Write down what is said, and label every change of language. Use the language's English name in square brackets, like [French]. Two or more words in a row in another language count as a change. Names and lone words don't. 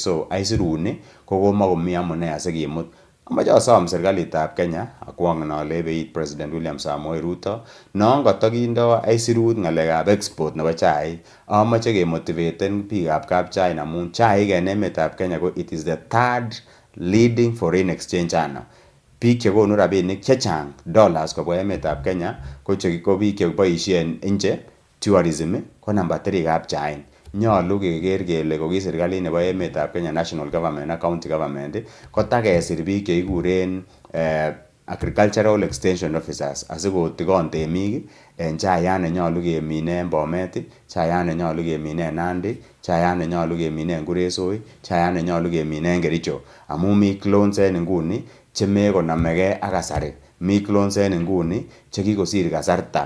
[Kalenjin] So aisuruni ko komakomi amune asikimut. Amache asom serikalitab Kenya akwong ale beit President William Samoei Ruto non katakindo aisurut ng'alekab export nebo chaik. Amache kemotivaten biikab kapchain amun chaik en emetab Kenya ko [English] it is the third leading foreign exchange earner. [Kalenjin] Biik chekonu rabinik chechang dollars kobwa emetab Kenya ko biik cheboisien nje tourism ko number 3 kapchain. nyolu keker kele ko ki serikalit nebo emetab Kenya [English] national government [Kalenjin] ak [English] county government [Kalenjin] kotakesir biik chekikuren [English] agricultural extension officers [Kalenjin] asikotikon temik en chayat nenyolu kemine en Bomet, chayat nenyolu kemine en Nandi, chayat nenyolu kemine en Kuresoi, chayat nenyolu kemine en Kericho amun mi clones en inguni chemekonamegei ak kasari. Mi clones en inguni chekikosir kasarta.